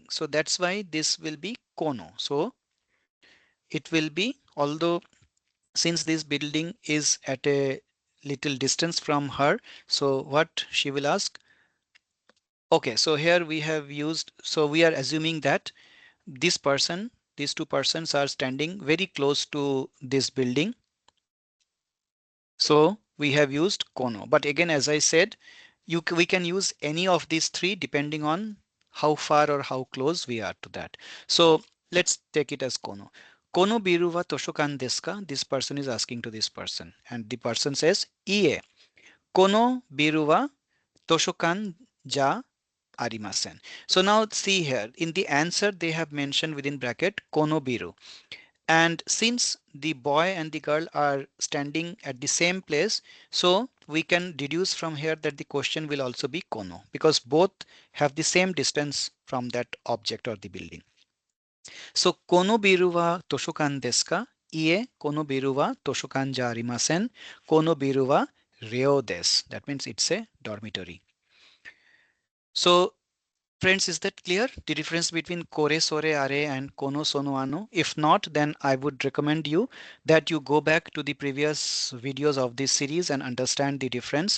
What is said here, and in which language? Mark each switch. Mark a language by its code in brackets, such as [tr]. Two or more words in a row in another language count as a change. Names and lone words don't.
[en] So that's why this will be kono. So it will be, although since this building is at a little distance from her, so what she will ask, okay, so here we have used, so we are assuming that this person, these two persons are standing very close to this building, so we have used kono. But again, as I said, we can use any of these three depending on how far or how close we are to that. So let's take it as kono. [ja] このビルは図書館ですか? [en] This person is asking to this person, and the person says ie. [ja] このビルは図書館じゃありません. [en] So now see here in the answer they have mentioned within bracket [ja] このビル. [en] And since the boy and the girl are standing at the same place, so we can deduce from here that the question will also be kono, because both have the same distance from that object or the building. [ja] So このビルは図書館ですか? いいえ このビルは図書館じゃありません. このビルは寮です. [en] That means it's a dormitory. So friends, is that clear? The difference between [ja] これ それ あれ [en] and [ja] この その あの? [en] If not, then I would recommend you that you go back to the previous videos of this series and understand the difference.